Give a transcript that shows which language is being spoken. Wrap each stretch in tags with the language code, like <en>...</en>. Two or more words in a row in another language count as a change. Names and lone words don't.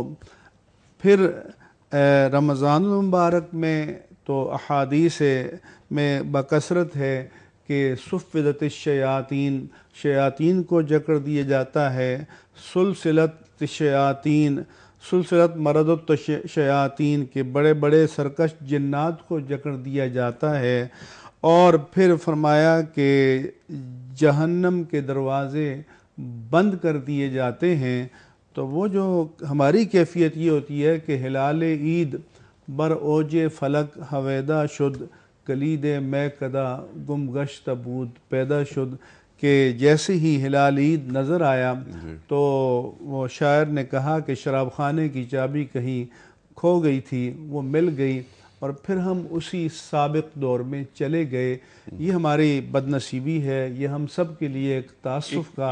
<ur>پھر رمضان المبارک میں تو احادیث میں بکثرت ہے کہ</ur> <ar>صفدت الشیاطین،</ar> <ur>شیاطین کو جکڑ دیا جاتا ہے،</ur> <ar>سلسلت الشیاطین، سلسلت مرض الشیاطین</ar> <ur>کے بڑے بڑے سرکش جنات کو جکڑ دیا جاتا ہے، اور پھر فرمایا کہ جہنم کے دروازے بند کر دیے جاتے ہیں۔ تو وہ جو ہماری کیفیت یہ ہوتی ہے کہ</ur> <fa>ہلال عید بر اوج فلک ہویدا شد، کلید میں کدا گم گشت بود پیدا شد، کہ جیسے ہی ہلال عید نظر آیا تو وہ شاعر نے کہا کہ شراب خانے کی چابی کہیں کھو گئی تھی، وہ مل گئی، اور پھر ہم اسی سابق دور میں چلے گئے۔</fa> <ur>یہ ہماری بد نصیبی ہے، یہ ہم سب کے لیے ایک تعصف کا،</ur>